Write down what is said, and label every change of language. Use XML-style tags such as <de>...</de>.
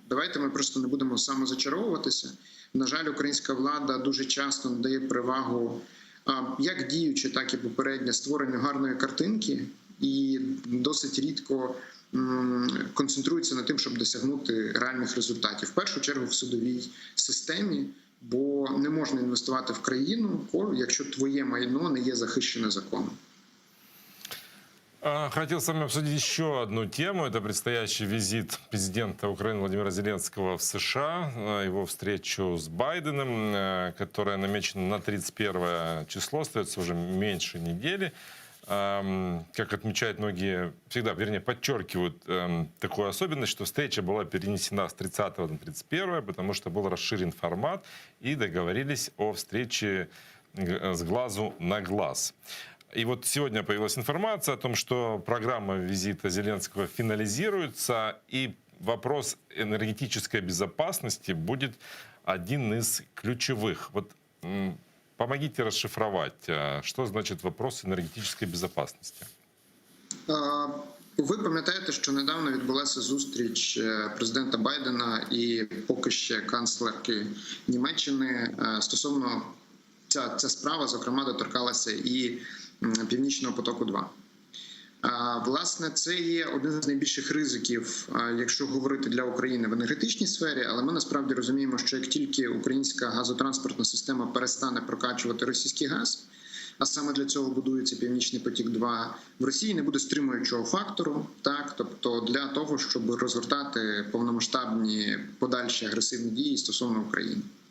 <uk>Давайте ми просто не будемо самозачаровуватися. На жаль, українська влада дуже часто надає перевагу як діючи, так і попередньо створенню гарної картинки і досить рідко концентрується на тим, щоб досягнути реальних результатів. В першу чергу в судовій системі, бо не можна інвестувати в країну, якщо твоє майно не є захищене законом.</uk> <ru>Хотел с вами обсудить еще одну тему. Это предстоящий визит президента Украины Владимира Зеленского в США, его встречу с Байденом, которая намечена на 31 число, остается уже меньше недели. Как отмечают многие, всегда, вернее, подчеркивают такую особенность, что встреча была перенесена с 30 на 31, потому что был расширен формат и договорились о встрече с глазу на глаз. И вот сегодня появилась информация о том, что программа визита Зеленского финализируется, и вопрос энергетической безопасности будет один из ключевых. Вот помогите расшифровать, что значит вопрос</ru> <uk>енергетичної безпечності. Ви пам'ятаєте, що недавно відбулася зустріч президента Байдена і поки ще канцлерки Німеччини стосовно ця справа, зокрема, доторкалася і Північного потоку-2. Власне, це є один з найбільших ризиків, якщо говорити для України в енергетичній сфері, але ми насправді розуміємо, що як тільки українська газотранспортна система перестане прокачувати російський газ, а саме для цього будується Північний потік-2, в Росії не буде стримуючого фактору, так, тобто для того, щоб розгортати повномасштабні подальші агресивні дії стосовно України.</uk>